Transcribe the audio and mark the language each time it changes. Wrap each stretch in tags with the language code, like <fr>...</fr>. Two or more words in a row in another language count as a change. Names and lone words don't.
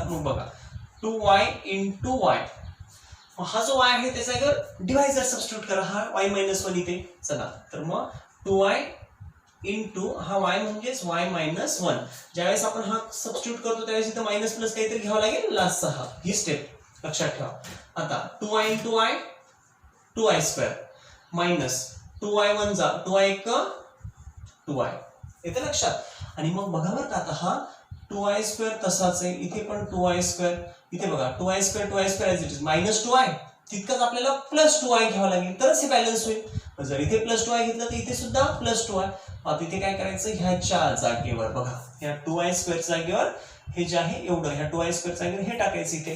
<mr>मग बघा 2y इंटू y, हा जो y आहे त्याच्या जागेवर</mr> <en>divisor substitute</en> <mr>करा, हा y मायनस 1 इथे. चला तर मग 2y इंटू हा y म्हणजेच y मायनस 1. ज्यावेळेस आपण हा सबस्टिट्यूट करतो त्यावेळेस इथे</mr> <en>minus plus</en> <mr>काहीतरी घ्यावं लागेल लास्टचा, हा ही स्टेप लक्षात ठेवा. आता 2y इंटू y 2y</mr> <en>square minus</en> <mr>2y 1 जा 2y 1 2y येते लक्षात. आणि मग बघा बरं का, आता हा 2y स्क्वेअर तसाच आहे, इथे पण 2y स्क्वेअर, इथे बघा 2y स्क्वेअर</mr> <en>as it is minus</en> <mr>2y, तितकंच आपल्याला प्लस 2y घ्यावं लागेल तरच हे बॅलन्स होईल. जर इथे प्लस 2y घेतलं तर इथे सुद्धा प्लस 2y. आता इथे काय करायचं, ह्याच्या जागेवर बघा, ह्या 2y स्क्वेअर जागेवर हे जे आहे एवढं, ह्या 2y स्क्वेअर जागेवर हे टाकायचं इथे.</mr>